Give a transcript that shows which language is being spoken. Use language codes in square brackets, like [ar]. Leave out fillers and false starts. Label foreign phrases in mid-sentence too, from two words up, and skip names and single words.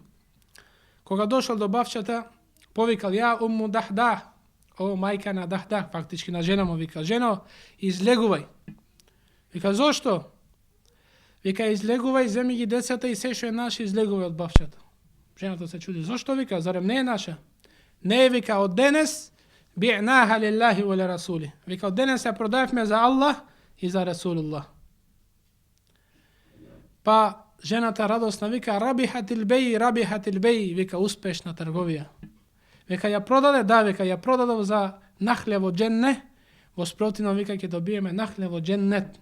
[mk] Кога дошол до бавчата, повикал, [ar] يا أم الدحداح, [mk] о мајка на Дахдах, фактички на жена му, вика, жено, излегувај. Вика, зошто? Вика, излегувај, земи ги децата и се што е наше, излегувај од бавчата. Жената се чуди, зошто, вика, зарем не е наша? Не, вика, од денес [ar] بعناها لله وللرسول. [mk] Вика, од денес ја продаевме за Аллах и за Расулуллах. па жената радосна вика [ar] ربح البيع, [mk] вика успешна трговија. Века ја продаде, да, века ја продадов за нахле во дженне, во спротивно вика ќе добиеме нахле во дженнет.